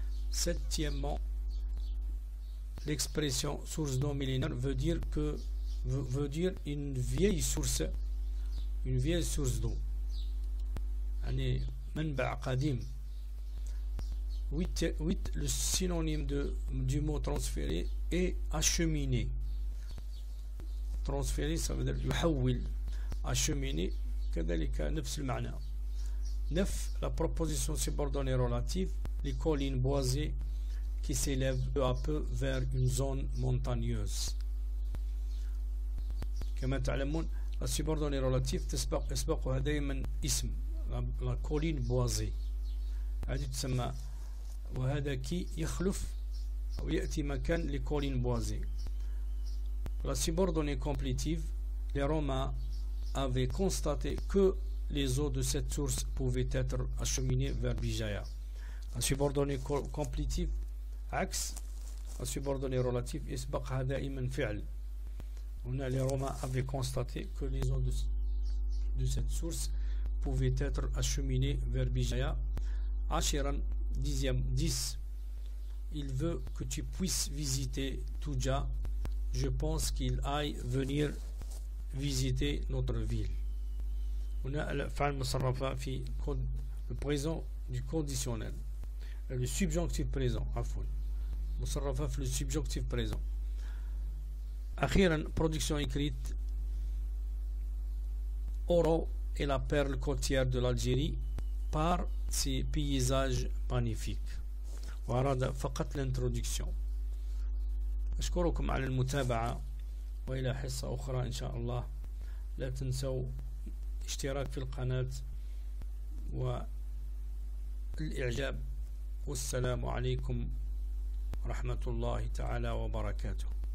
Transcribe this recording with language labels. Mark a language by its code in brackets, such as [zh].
[fr] Septièmement, l'expression source d'eau millénaire veut dire une vieille source d'eau. [ar] يعني منبع قديم. [fr] 8, le synonyme du mot transféré est acheminer. Transférer, ça veut dire [ar] يحول. Acheminer, كذلك نفس المعنى. [fr] 9, la proposition subordonnée relative, les collines boisées qui s'élèvent peu à peu vers une zone montagneuse. [ar] كما تعلمون [fr] la subordonnée relative [ar] يسبقها دائما اسم. [fr] la colline boisée [ar] هذه تسمى وهذا كي يخلف أو يأتي مكان [fr] les collines boisées. La subordonnée complétive, les Romains avaient constaté que les eaux de cette source pouvaient être acheminées vers Bijaya. La subordonnée complétive [ar] عكس [fr] la subordonnée relative [ar] يسبقها دائما فعل. [fr] Les Romains avaient constaté que les eaux de cette source pouvaient être acheminées vers Bijaya. Ashiran, 10. Il veut que tu puisses visiter Tuja. Je pense qu'il aille venir visiter notre ville. On a le présent du conditionnel, le subjonctif présent. Le subjonctif présent. Akhiran, production écrite. Oro est la perle côtière de l'Algérie par ses paysages magnifiques. [ar] وهذا فقط l'introduction. أشكركم على المتابعة وإلى حصة أخرى إن شاء الله. لا تنسوا الاشتراك في القناة والإعجاب. والسلام عليكم ورحمة الله تعالى وبركاته.